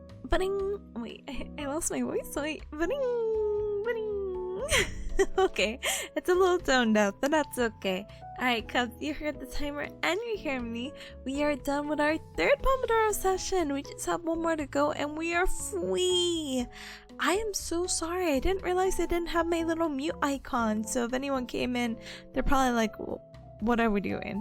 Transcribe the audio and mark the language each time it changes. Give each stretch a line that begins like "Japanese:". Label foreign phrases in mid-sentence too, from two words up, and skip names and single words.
English: Ba-ding. Wait, I lost my voice. Wait, ba-ding, ba-ding. Okay, it's a little toned out, but that's okay. Alright, Cubs, you heard the timer and you hear me. We are done with our third Pomodoro session. We just have one more to go and we are free. I am so sorry. I didn't realize I didn't have my little mute icon. So if anyone came in, they're probably like, what are we doing?